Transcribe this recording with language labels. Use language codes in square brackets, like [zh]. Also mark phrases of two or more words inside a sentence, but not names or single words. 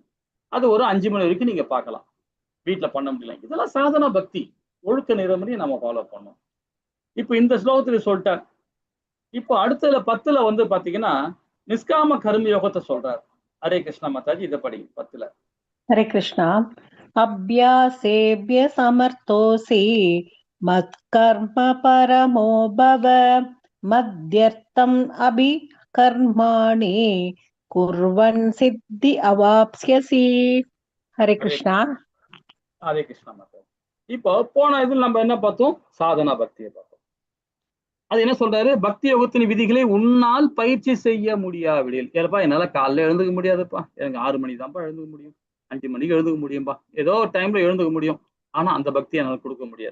[ta] அது ஒரு 5 மணி வரைக்கும் நீங்க பார்க்கலாம். வீட்டுல பண்ண முடியல. இதெல்லாம் சாதனா பக்தி, ஒழுக்க நெறிமுறையை நம்ம ஃபாலோ பண்ணணும். இப்ப இந்த ஸ்லோகத்துல சொல்லிட்டார். இப்போ அடுத்ததுல 10ல வந்து பாத்தீங்கன்னா நிஷ்காம கர்ம யோகத்தை சொல்றாரு. ஹரே கிருஷ்ணா மாதாஜி, இதை படிங்க 10ல. [sa] हरे कृष्णा अभ्यासेभ्य समर्थोऽसि मत्कर्म परमो भव मद्यर्थम् अभिकर्माणि कुर्वन् सिद्धि अवाप्स्यसि हरे कृष्णा [ta] ஹரே கிருஷ்ணா மாதாஜி. இப்போ போன இதில் நம்ம என்ன பார்த்தோம்? சாதனா பக்தியை பார்த்தோம். அது என்ன சொல்றாரு? பக்தி யோகத்தின் விதிகளை உன்னால் பயிற்சி செய்ய முடியாவிடில். ஏப்பா என்னால காலைல எழுந்துக்க முடியாதுப்பா, எனக்கு 6 மணி தான்ப்பா எழுந்துக்க முடியும், 5 மணிக்கு எழுந்துக்க முடியும்பா, ஏதோ ஒரு டைம்ல எழுந்துக்க முடியும், ஆனா அந்த பக்தியை என்னால கொடுக்க முடியாது.